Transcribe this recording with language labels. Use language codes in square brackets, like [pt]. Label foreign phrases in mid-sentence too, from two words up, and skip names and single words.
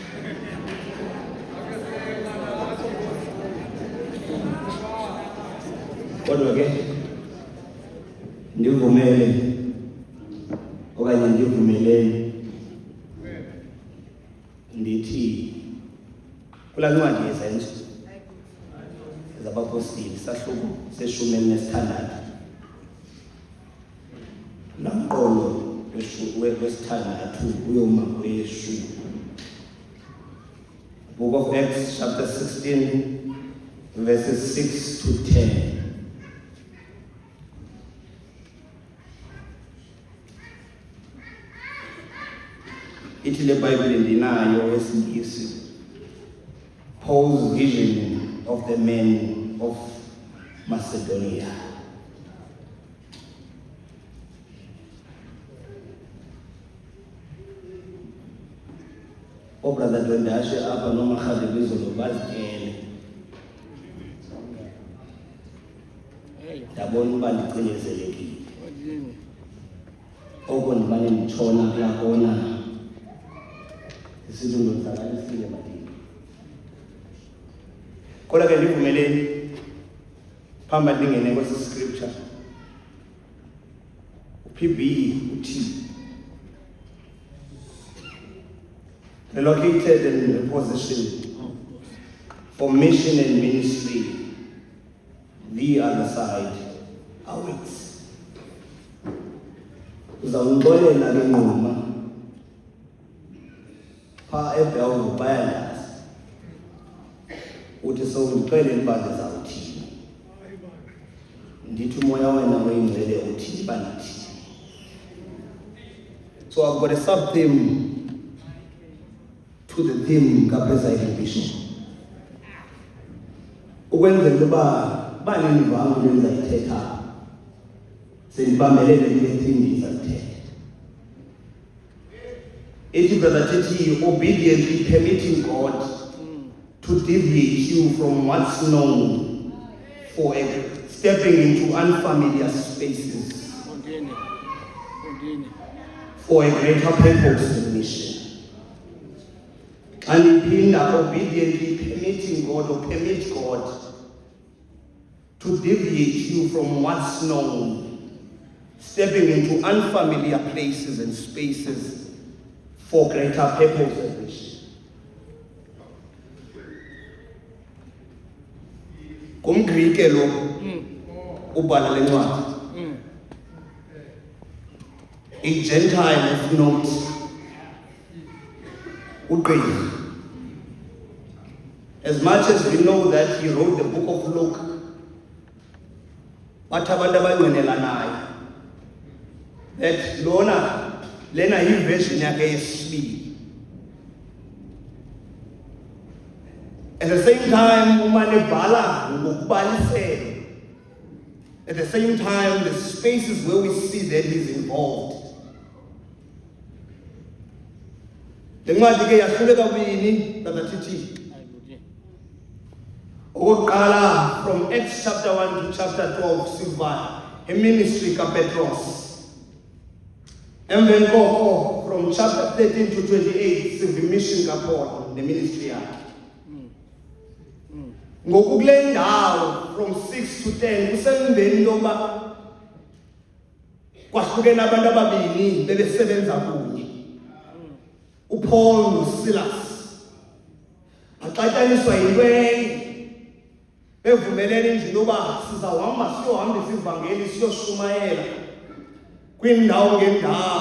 [xh] Kodwa ke ndivumele okanye ndivumeleni ndithi kula ncwadi yezenzo zabapostoli sahluko seshumi elinesithandathu namqolo wesithandathu uyoma kweshumi. [en] Book of Acts chapter 16 verses 6 to 10. [xh] Ithi le Bible ndinayo esiNgisi. [en] Paul's vision of the men of Macedonia. [xh] Brother Dwendashe apha noMakgadebe izolo bazityele. Ndabona uba ndicinezelekile. Oko ndibane nditshona kulaa kona isithi ndonzakalisile madini. Kodwa ke ndivumeleni phamba ndingene kwesi scripture. [en] PB uthi relocated in a position for mission and ministry, the other side awaits. [xh] Uzawungixolela ke nquma pha eBellville bayayazi uthi sowundixelele uba ndizawuthini. Ndithi umoya wena oyingcwele uthini uba ndithini. [en] So I've got a sub-theme to the theme ka-Presiding Bishop. [xh] Ukwenzela uba banenivanga into endizayithetha sendibambelele kule theme ndizayithetha. [en] Ithi brother Titi, obediently permitting God to deviate you from what's known for stepping into unfamiliar spaces for a greater purpose and mission. And impinda obediently permitting God or permit God to deviate you from what's known, stepping into unfamiliar places and spaces for greater purpose and mission. [xh] Kumgrike lo ubhala lencwadi. [en] A Gentile of note, uGqi. As much as we know that he wrote the book of Luke, [xh] bathi abantu abayinqwenela naye that lena yi-version yakhe yesibili. [en] At the same time, [xh] umane bhala ngokubalisela. [en] At the same time, the spaces where we see that he's involved. [xh] Le ncwadi ke yahlule kabini Brother Titi. [en] Okokuqala from Acts chapter 1 to chapter 12 [xh] siva ministry kaPetros. Emveni koko [en] from chapter 13 to 28 [xh] siva mission kaPaul, [en] the ministry yakhe. [xh] Ngoku kule ndawo [en] from 6 to 10 [xh] kusemveni loba kwahlukene abantu ababini bebesebenza kunye. uPaul noSilas baxatyaniswa yinto enye bevumelene nje loba sizawuhamba siyohambisa ivangeli siyoshumayela kwindawo ngendawo.